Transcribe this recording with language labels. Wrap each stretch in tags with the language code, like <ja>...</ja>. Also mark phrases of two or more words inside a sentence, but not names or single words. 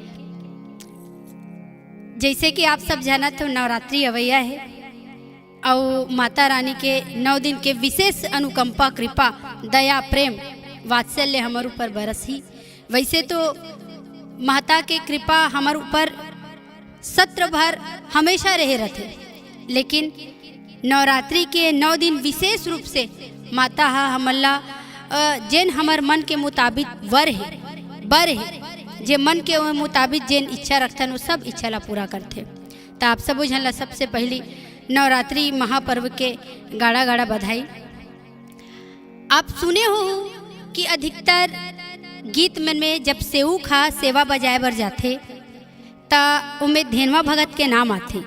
<hne>जैसे कि आप सब जाना तो नवरात्रि अवैया है और माता रानी के 9 दिन के विशेष अनुकंपा कृपा दया प्रेम वात्सल्य हमारे ऊपर बरसी। वैसे तो माता के कृपा हमारे ऊपर सत्र भर हमेशा रहे रहते, लेकिन नवरात्रि के 9 दिन विशेष रूप से माता हा हमला जेन हमार मन के मुताबिक बर है जे मन के मुताबिक जेन इच्छा रखते वो सब इच्छा ला पूरा करते। तो आप सब झन ला सबसे पहली नवरात्रि महापर्व के गाड़ा गाड़ा बधाई। आप सुने हो कि अधिकतर गीत मन में जब सेऊ खा सेवा बजाए बर जाते ता उनमें धेनवा भगत के नाम आते।</hne>